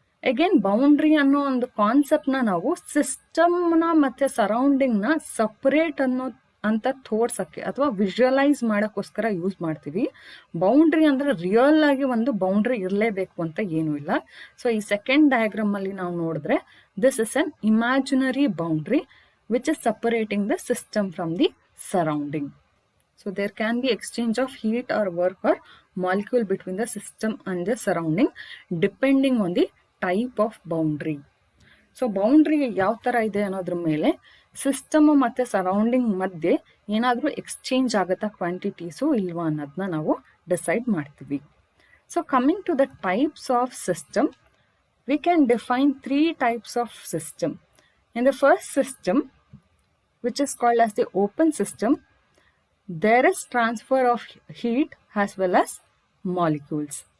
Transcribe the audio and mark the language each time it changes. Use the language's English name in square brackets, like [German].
[Kannada] Again boundary ಅನ್ನೋ ಒಂದು concept ನಾವು ಸಿಸ್ಟಮ್ನ ಮತ್ತೆ ಸರೌಂಡಿಂಗ್ ನ ಸಪರೇಟ್ ಅಂತ ತೋರ್ಸಕ್ಕೆ ಅಥವಾ ವಿಜುವಲೈಸ್ ಮಾಡಕ್ಕೋಸ್ಕರ ಯೂಸ್ ಮಾಡ್ತೀವಿ. ಬೌಂಡ್ರಿ ಅಂದ್ರೆ ರಿಯಲ್ ಆಗಿ ಒಂದು ಬೌಂಡ್ರಿ ಇರಲೇಬೇಕು ಅಂತ ಏನೂ ಇಲ್ಲ. [English] so [Kannada] ಈ ಸೆಕೆಂಡ್ ಡಯಾಗ್ರಾಮ್ ಅಲ್ಲಿ ನಾವು ನೋಡಿದ್ರೆ [English] This is an imaginary boundary which is separating the system from the surrounding. So there can be exchange of heat or work or molecule between the system and the surrounding depending on the type of boundary. [Kannada] So boundary ಯಾವ ತರ ಇದೆ ಅನ್ನೋದ್ರ ಮೇಲೆ system ಮತ್ತೆ surrounding ಮಧ್ಯೆ ಏನಾದ್ರೂ exchange ಆಗತ್ತಾ quantities ಇಲ್ವಾ ಅನ್ನೋದನ್ನ ನಾವು ಡಿಸೈಡ್ ಮಾಡ್ತೀವಿ. [English] So coming to the types of system, we can define 3 types of system. In the first system, which is called as the open system, there is transfer of heat as well as molecules.